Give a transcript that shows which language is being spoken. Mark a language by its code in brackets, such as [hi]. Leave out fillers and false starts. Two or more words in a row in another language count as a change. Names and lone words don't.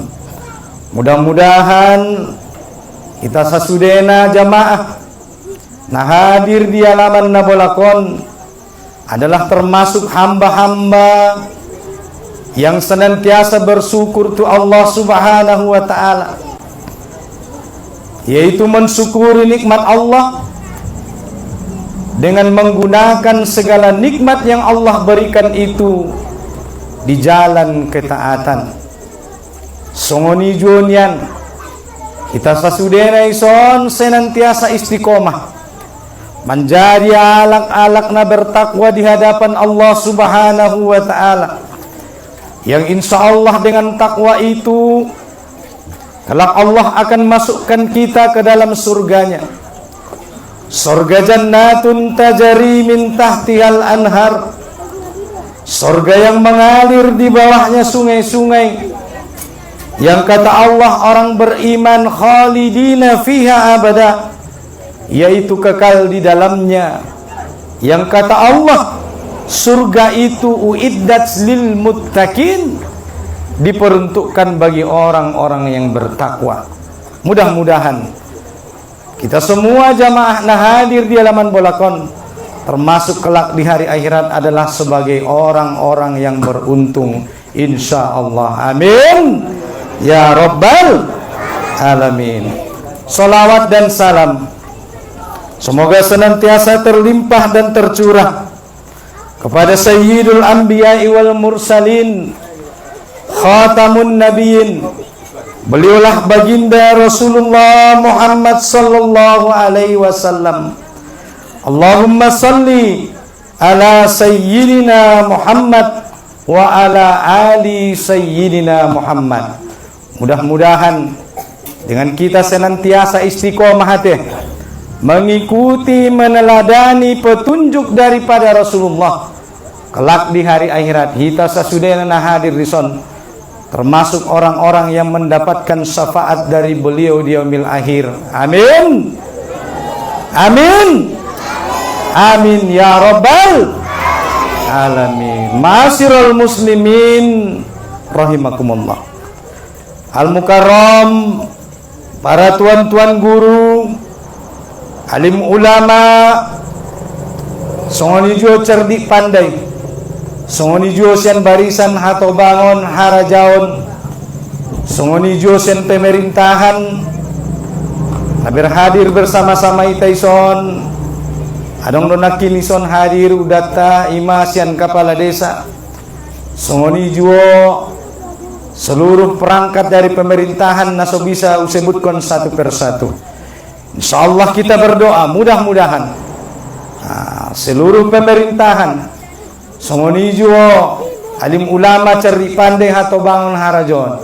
[id] Mudah-mudahan kita [btm] sasudena jamaah nah hadir [id] di halaman Nabolakon adalah termasuk hamba-hamba yang senantiasa bersyukur tu Allah [ar] سبحانه وتعالى, [id] yaitu mensyukuri nikmat Allah dengan menggunakan segala nikmat yang Allah berikan itu di jalan ketaatan. [btm] Songoni jonian kita sasudena ison [id] senantiasa istiqomah menjadi alak-alakna bertakwa di hadapan Allah [ar] سبحانه وتعالى, [id] yang [ar] إن شاء الله [id] dengan takwa itu kelak Allah akan masukkan kita ke dalam surganya. Surga [ar] جنات تجري من تحتها الأنهار, [id] surga yang mengalir di bawahnya sungai-sungai, yang kata Allah orang beriman [ar] خالدين فيها أبدا, [id] yaitu kekal di dalamnya. Yang kata Allah surga itu [ar] أعدت للمتقين, [id] diperuntukkan bagi orang-orang yang bertakwa. Mudah-mudahan kita semua jamaah nah hadir di halaman Bolakon termasuk kelak di hari akhirat adalah sebagai orang-orang yang beruntung [ar] إن شاء الله. آمين يا رب العالمين. [id] Salawat dan salam semoga senantiasa terlimpah dan tercurah kepada [ar] سيد الأنبياء والمرسلين خاتم النبيين, [id] beliaulah baginda Rasulullah Muhammad [ar] صلى الله عليه وسلم. اللهم صل على سيدنا محمد وعلى آل سيدنا محمد wa ala ali sayyidina Muhammad. [id] Mudah-mudahan dengan kita senantiasa istiqomah hati mengikuti meneladani petunjuk daripada Rasulullah, kelak di hari akhirat [btm] kita sasudena hadir di son [id] termasuk orang-orang yang mendapatkan syafaat dari beliau di [ar] يوم الآخر. آمين آمين. آمين يا رب العالمين. معاشر المسلمين رحمكم الله. [id] Al-Mukarram, para tuan-tuan guru, alim ulama, [btm] songoni jo [id] cerdik pandai, [btm] songoni jo sen barisan hato bangun harajaon, songoni jo sen pemerintahan, [id] hadir bersama-sama [btm] itaison, adong donakin ison hadir udata imasian [id] kepala desa, [btm] songoni jo [id] seluruh perangkat dari pemerintahan [btm] naso bisa usebutkan satu persatu. [id] Insyaallah kita berdoa mudah-mudahan seluruh pemerintahan [btm] songoni juo [id] alim ulama cerdik pandai atau [btm] bangun harajon.